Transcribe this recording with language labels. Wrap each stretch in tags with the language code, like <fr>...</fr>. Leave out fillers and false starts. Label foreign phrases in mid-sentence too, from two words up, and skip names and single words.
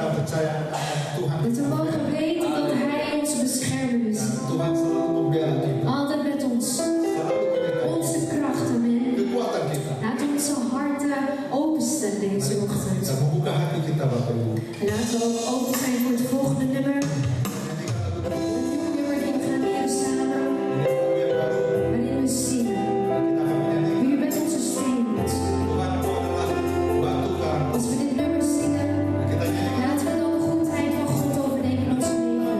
<id>percaya akan Tuhan.</id> <nl>Dat we mogen weten dat Hij onze beschermer is.</nl> <id>Tuhan selalu membela kita.</id> <nl>Altijd met ons.</nl> <id>Selalu menyertai</id> <nl>Onze kracht, amen.</nl> <id>kekuatan kita.</id> <nl>Laat onze harten openstellen deze ochtend.</nl> <id>Kita membuka hati kita, Bapak Ibu.</id> <nl>En laten we ook open zijn voor het volgende nummer. Het nieuwe nummer die we gaan leren samen. Waarin we zingen. U bent onze steun. Als we dit nummer zingen, laten we dan de goedheid van God overdenken in onze levens.</nl>